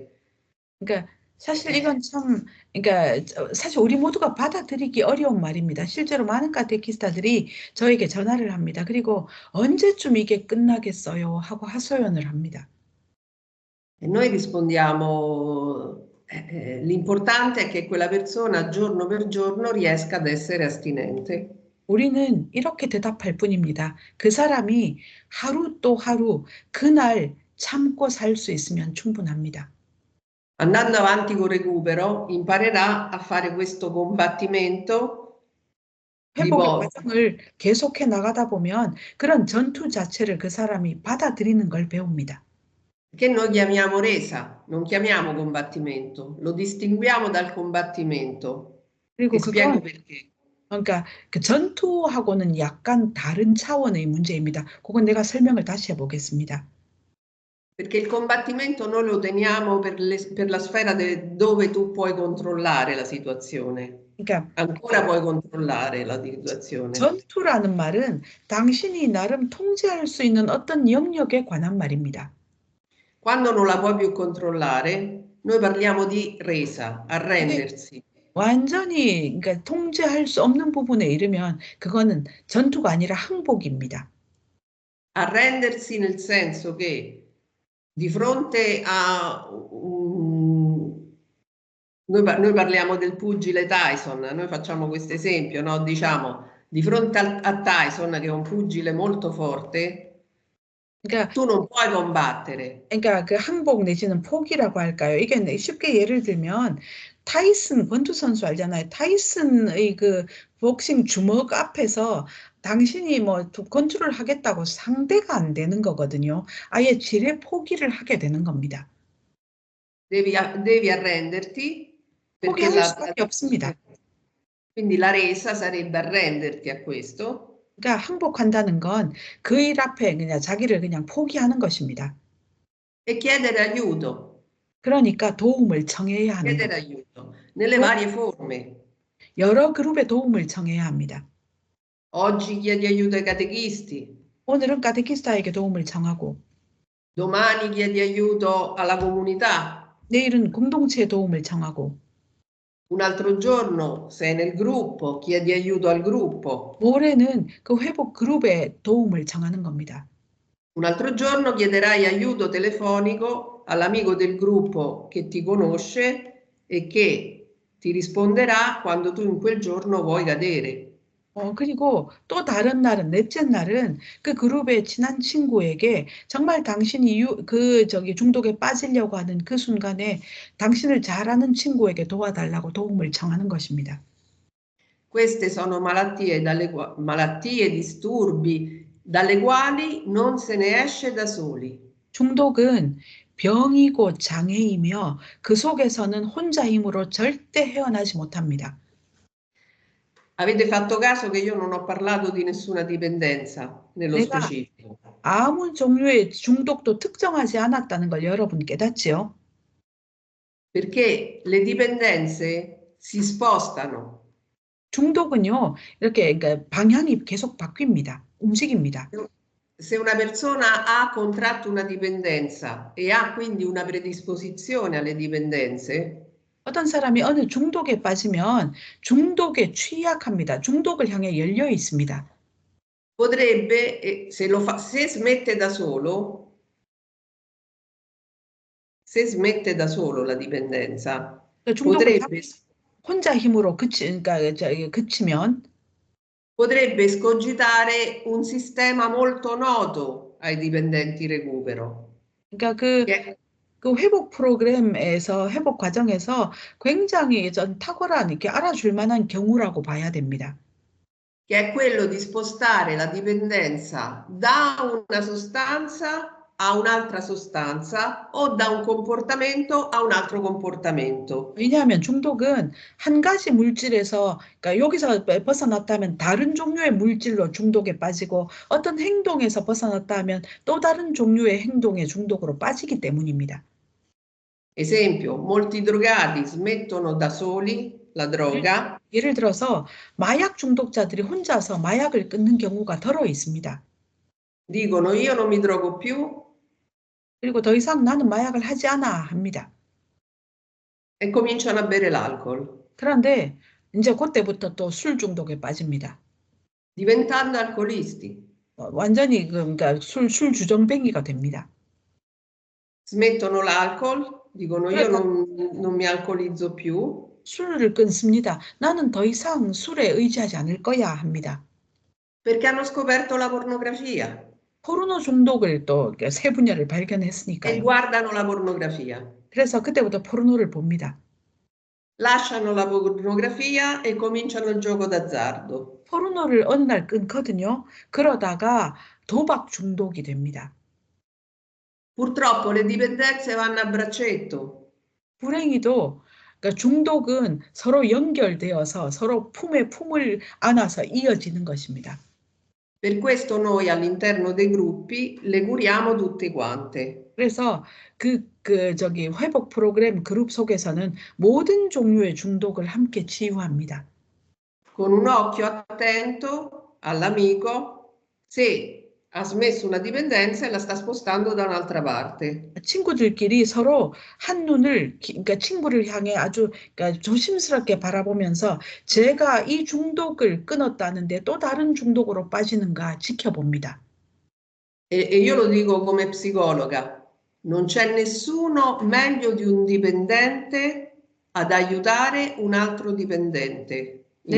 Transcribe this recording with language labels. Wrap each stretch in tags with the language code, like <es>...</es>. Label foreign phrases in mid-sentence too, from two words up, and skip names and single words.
<ko>그러니까 사실 이건 참, 그러니까 사실 우리 모두가 받아들이기 어려운 말입니다. 실제로 많은 카테키스타들이 저에게 전화를 합니다. 그리고 언제쯤 이게 끝나겠어요? 하고 하소연을 합니다.</ko> <it>E noi rispondiamo, l'importante è che quella persona giorno per giorno riesca ad essere astinente.</it> <ko>우리는 이렇게 대답할 뿐입니다. 그 사람이 하루 또 하루 그날 참고 살 수 있으면 충분합니다.</ko> <it>Andando avanti col recupero, imparerà a fare questo combattimento di</it> <ko>회복의 과정을 계속해 나가다 보면 그런 전투 자체를 그 사람이 받아들이는 걸 배웁니다.</ko> <it>che noi chiamiamo resa, non chiamiamo combattimento, lo distinguiamo dal combattimento.</it> <ko>그리고</ko> <it>Ti spiego</it> <ko>그건</ko> <it>perché.</it> <ko>그러니까 그 전투하고는 약간 다른 차원의 문제입니다. 그건 내가 설명을 다시 해보겠습니다.</ko> <it>Perché il combattimento noi lo teniamo per la sfera dove tu puoi controllare la situazione.</it> <ko>그러니까</ko> <it>Ancora puoi controllare la situazione.</it> <ko>전투라는 말은 당신이 나름 통제할 수 있는 어떤 영역에 관한 말입니다.</ko> <it>Quando non la puoi più controllare, noi parliamo di resa, arrendersi.</it> <ko>완전히 그러니까 통제할 수 없는 부분에 이르면 그거는 전투가 아니라 항복입니다.</ko> <it>Arrendersi nel senso che di fronte a noi parliamo del pugile Tyson, noi facciamo questo esempio, no? Diciamo, di fronte a Tyson, che è un pugile molto forte,</it> <ko>그러니까</ko> <it>tu non puoi combattere.</it> <ko>그러니까 그 항복 내지는 포기라고 할까요? 이게 쉽게 예를 들면 타이슨 권투 선수 알잖아요. 타이슨의 그 복싱 주먹 앞에서 당신이 뭐 권투를 하겠다고 상대가 안 되는 거거든요. 아예 지레 포기를 하게 되는 겁니다.</ko> <it>Devi arrenderti perché</it> <ko>포기할 수밖에 없습니다.</ko> <it>quindi la resa sarebbe arrenderti a questo.</it> <ko>그러니까 항복한다는 건 그 일 앞에 그냥 자기를 그냥 포기하는 것입니다.</ko> <it>E chiedere aiuto,</it> <ko>그러니까 도움을 청해야 하는 것.</ko> <it>chiedere aiuto nelle</it> <ko>또</ko> <it>varie forme.</it> <ko>여러 그룹의 도움을 청해야 합니다.</ko> <it>Oggi chiedi aiuto ai catechisti,</it> <ko>오늘은 카테키스타에게 도움을 청하고</ko> <it>domani chiedi aiuto alla comunità,</it> <ko>내일은 공동체의 도움을 청하고</ko> <it>un altro giorno sei nel gruppo, chiedi aiuto al gruppo,</it> <ko>모레는 그 회복 그룹의 도움을 청하는 겁니다.</ko> <it>un altro giorno chiederai aiuto telefonico all'amico del gruppo che ti conosce e che ti risponderà quando tu in quel giorno vuoi cadere.</it> <ko>그리고 또 다른 날은, 넷째 날은 그 그룹의 친한 친구에게 정말 당신이 중독에 빠지려고 하는 그 순간에 당신을 잘 아는 친구에게 도와달라고 도움을 청하는 것입니다.</ko> <it>Queste sono malattie, disturbi dalle quali non se ne esce da soli.</it> <ko>중독은 병이고 장애이며 그 속에서는 혼자 힘으로 절대 헤어나지 못합니다.</ko> <it>Avete fatto caso che io non ho parlato di nessuna dipendenza nello</it> <ko>내가</ko> <it>specifico,</it> <ko>아무 종류의 중독도 특정하지 않았다는 걸 여러분 깨닫지요?</ko> <it>perché le dipendenze si spostano.</it> <ko>중독은요, 이렇게 그러니까 방향이 계속 바뀝니다. 움직입니다.</ko> <it>Se una persona ha contratto una dipendenza e ha quindi una predisposizione alle dipendenze,</it> <ko>어떤 사람이 어느 중독에 빠지면 중독에 취약합니다. 중독을 향해 열려 있습니다.</ko> <it>potrebbe, se smette da solo, se smette da solo la dipendenza,</it> <ko>중독을</ko> <it>potrebbe,</it> <ko>혼자 힘으로 그치면</ko> <it>potrebbe escogitare un sistema molto noto ai dipendenti recupero,</it> <ko>그러니까</ko> <it>che</it> <ko>그 회복 프로그램에서 회복 과정에서 굉장히 전 탁월한 이렇게 알아줄 만한 경우라고 봐야 됩니다.</ko> <it>è quello di spostare la dipendenza da una sostanza a un'altra sostanza o da un comportamento a un altro comportamento.</it> <ko>왜냐하면 중독은 한 가지 물질에서 그러니까 여기서 벗어났다면 다른 종류의 물질로 중독에 빠지고 어떤 행동에서 벗어났다 하면 또 다른 종류의 행동의 중독으로 빠지기 때문입니다.</ko> <it>Esempio, molti drogati smettono da soli la droga</it> <ko>예를 들어서 마약 중독자들이 혼자서 마약을 끊는 경우가 더러 있습니다.</ko> <it>dicono io non mi drogo più</it> <ko>그리고 더 이상 나는 마약을 하지 않아 합니다.</ko> <it>e cominciano a bere l'alcol,</it> <ko>그런데 이제 그때부터 또 술 중독에 빠집니다.</ko> <it>diventando alcolisti.</it> <ko>완전히 그러니까 술 주정뱅이가 됩니다.</ko> <it>Smettono l'alcol, dicono io</it> <ko>그러다</ko> <it>non mi alcolizzo più</it> <ko>술을 끊습니다. 나는 더 이상 술에 의지하지 않을 거야 합니다.</ko> <it>perché hanno scoperto la pornografia</it> <ko>포르노 중독을 또 새 분야를</ko> <it>e</it> <ko>발견했으니까요.</ko> <it>guardano la pornografia.</it> <ko>그래서 그때부터 포르노를 봅니다.</ko> <it>Lasciano la pornografia e cominciano il gioco d'azzardo.</it> <ko>포르노를 어느 날 끊거든요. 그러다가 도박 중독이 됩니다.</ko> <it>Purtroppo le dipendenze vanno a braccetto.</it> <ko>불행히도 그러니까 중독은 서로 연결되어서 서로 품에 품을 안아서 이어지는 것입니다.</ko> <it>Per questo noi all'interno dei gruppi le curiamo tutte quante.</it> <ko>그래서 회복 프로그램 그룹 속에서는 모든 종류의 중독을 함께 치유합니다.</ko> <it>Con un occhio attento all'amico se ha smesso una dipendenza e la sta spostando da un'altra parte.</it> <ko>친구들끼리 서로 한눈을 그러니까 친구를 향해 아주 그러니까 조심스럽게 바라보면서 제가 이 중독을 끊었다는데 또 다른 중독으로 빠지는가 지켜봅니다.</ko> <it>E io lo dico come psicologa, non c'è nessuno meglio di un dipendente ad aiutare un altro dipendente in</it>